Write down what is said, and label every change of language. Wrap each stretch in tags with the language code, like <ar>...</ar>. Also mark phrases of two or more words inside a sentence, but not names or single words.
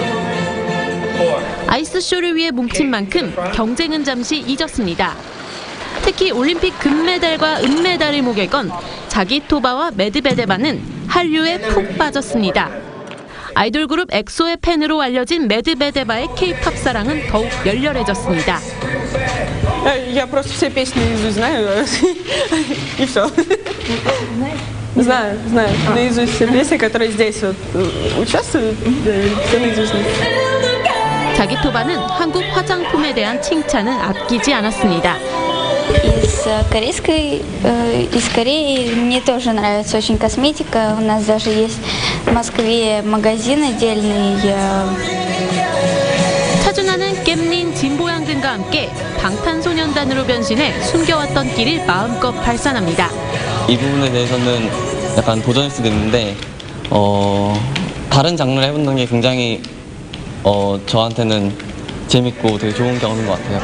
<ko>아이스쇼를 위해 뭉친 만큼 경쟁은 잠시 잊었습니다. 특히 올림픽 금메달과 은메달을 목에 건 자기토바와 메드베데바는 한류에 푹 빠졌습니다. 아이돌 그룹 엑소의 팬으로 알려진 메드베데바의 K-팝 사랑은 더욱 열렬해졌습니다.</ko> <ru>Я просто все песни наизусть знаю, и все. Знаю наизусть все песни, которые здесь участвуют, все наизусть.</ru> <ko>자기토바는 한국 화장품에 대한 칭찬은 아끼지 않았습니다.</ko> <ru>Из Кореи мне тоже нравится очень косметика. У нас даже есть в Москве магазин отдельный.</ru> <ko>차준하는 겜린, 진보양 등과 함께 방탄소년단으로 변신해 숨겨왔던 길을 마음껏 발산합니다. 이 부분에 대해서는 약간 도전일 수도 있는데 다른 장르를 해본다는 게 굉장히 저한테는 재밌고 되게 좋은 경험인 것 같아요.</ko>